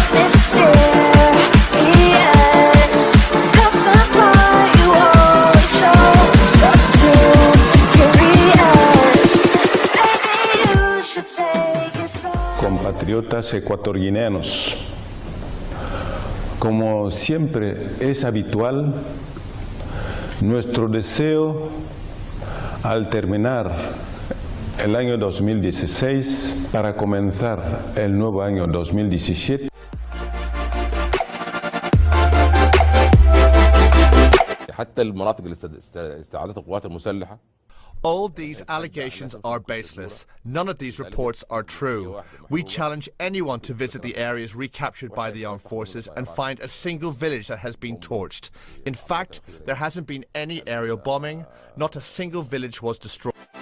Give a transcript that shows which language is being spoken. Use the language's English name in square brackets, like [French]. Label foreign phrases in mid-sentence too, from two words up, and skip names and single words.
[English] Mysterious, that's the part you always show. 'Cause you're too curious. Maybe you should take it slow. [Spanish] Compatriotas ecuatoguineanos, como siempre es habitual, nuestro deseo al terminar el año 2016 para comenzar el nuevo año 2017 [Arabic] حتى المناطق اللي استعادتها القوات المسلحة. [English] All these allegations are baseless. None of these reports are true. We challenge anyone to visit the areas recaptured by the armed forces and find a single village that has been torched. In fact, there hasn't been any aerial bombing. Not a single village was destroyed.